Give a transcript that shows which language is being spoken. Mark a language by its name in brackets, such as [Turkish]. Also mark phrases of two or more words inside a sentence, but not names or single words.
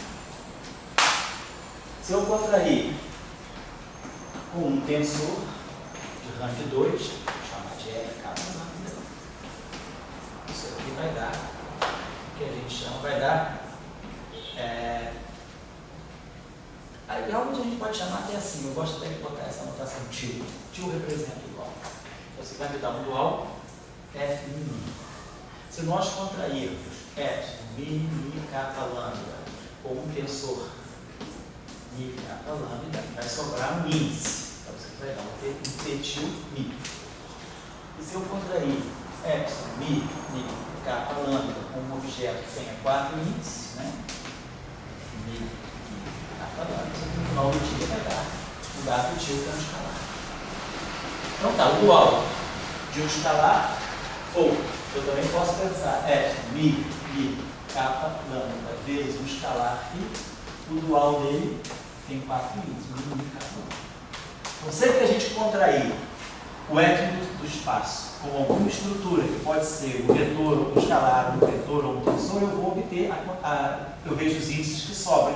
[Portuguese] Se eu contrair com um tensor de rank 2, vou chamar de F kappa lambda, isso aqui vai dar, o que a gente chama, vai dar, aí realmente a gente pode chamar até assim, eu gosto até de botar essa notação tio. Tio representa o dual. Então você vai me dar um dual F mi. Se nós contrairmos epsilon, mi, kappa lambda, com um tensor mi, kappa lambda, vai sobrar um índice. Então você vai dar um T tio mi. E se eu contrair epsilon, mi, kappa lambda, com um objeto que tenha 4 índices, né? Mi, kappa lambda, no final do dia vai dar o dado tio que é um escalar. Então tá, o dual de um escalar, ou eu também posso pensar epsilon, mi, kappa lambda, vezes um escalar φ, o dual dele tem 4 índices, mi, kappa lambda. Então sempre que a gente contrair o étomo do espaço com alguma estrutura, que pode ser um vetor, ou um escalar, um vetor ou um tensor, eu vou obter, eu vejo os índices que sobram.